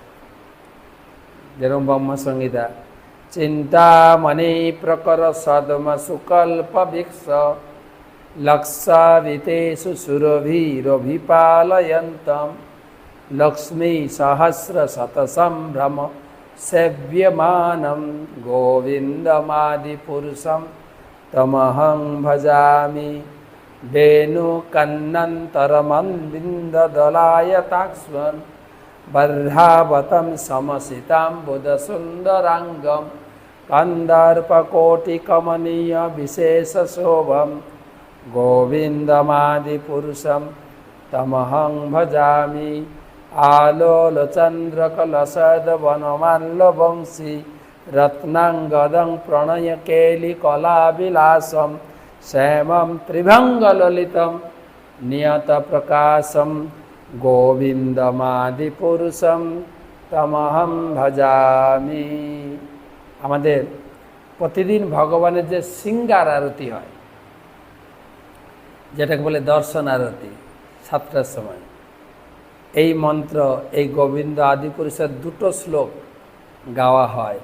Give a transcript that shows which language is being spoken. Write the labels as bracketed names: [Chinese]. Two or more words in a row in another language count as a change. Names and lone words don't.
[Sanskrit] যেরকম ব্রহ্মসংহিতা, চিন্তামণি প্রকর সদম সুকল্প বৃক্ষ লক্ষাবিতেষু সুরভিরভিপালয়ন্তম লক্ষ্মী সহস্র শতসম্ভ্রম সেব্যমানম গোবিন্দমাদিপুরুষম তমহং ভজামি বেণুকন্নন্তরমন্দিন্দদলায়তাক্ষ্মণ বর্হাবতম সমসিতাম বুধসুন্দরাঙ্গম কন্দর্পकोटिकमनीय विशेषशोभम गोविन्दमादिपुरुषं तमहं भजामि आलोलचन्द्रकलशदवनमाल्यवंशी रत्नाङ्गदं प्रणयकेलिकलाविलासं श्यामं त्रिभङ्गललितं नियतप्रकाशं गोविन्दमादिपुरुषं तमहं भजामि। [Bangla] আমাদের প্রতিদিন ভগবানের যে শৃঙ্গার আরতি হয়, যেটাকে বলে দর্শন আরতি, 7টার সময় এই মন্ত্র, এই গোবিন্দ আদিপুরুষের 2টো শ্লোক গাওয়া হয়।